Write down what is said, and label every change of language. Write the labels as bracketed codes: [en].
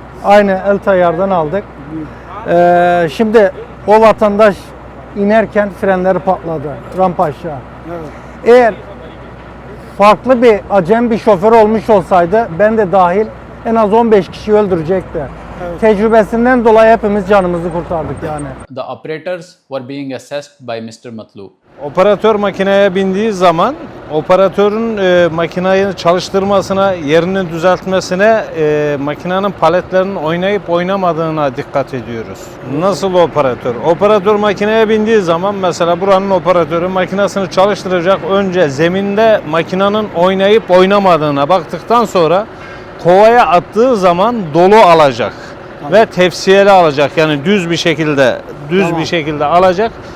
[tr] Aynı El Tayyar'dan aldık. Şimdi o vatandaş inerken frenleri patladı rampa aşağı. Evet. Eğer farklı bir acem bir şoför olmuş olsaydı ben de dahil en az 15 kişi öldürecekti. Tecrübesinden dolayı hepimiz canımızı kurtardık yani. [en] The operators were being assessed by Mr. Matlu. [tr] Operatör makineye bindiği zaman operatörün makineyi çalıştırmasına, yerini düzeltmesine, makinenin paletlerinin oynayıp oynamadığına dikkat ediyoruz. Nasıl operatör? Operatör makineye bindiği zaman mesela buranın operatörü makinesini çalıştıracak, önce zeminde makinenin oynayıp oynamadığına baktıktan sonra kovaya attığı zaman dolu alacak ve tepsiyeli alacak, yani düz bir şekilde alacak.